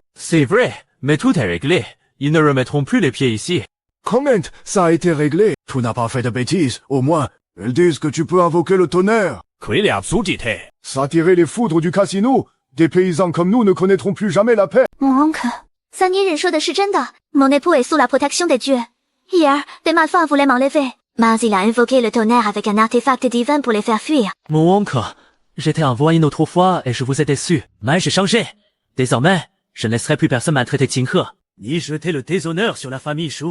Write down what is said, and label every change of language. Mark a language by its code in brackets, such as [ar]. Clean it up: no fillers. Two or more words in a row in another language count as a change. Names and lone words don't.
[fr] C'est vrai, mais tout est réglé. Ils ne remettront plus les pieds ici. Comment ça a été réglé? Tu n'as pas fait de bêtises, au moins. Ils disent que tu peux invoquer le tonnerre. S'attirer les foudres du casino, des paysans comme nous ne connaîtront plus jamais la paix. Mon oncle, [zh] 三爷人说的是真的. [fr] Mon époux est sous la protection des dieux. Hier, des malfrats voulaient m'enlever. Mais il a invoqué le tonnerre avec un artefact divin pour les faire fuir. Mon oncle, j'étais envoyé une autre fois et je vous ai déçu. Mais j'ai changé. Désormais, je ne laisserai plus personne maltraiter Qinghe, ni jeter le déshonneur sur la famille Shu.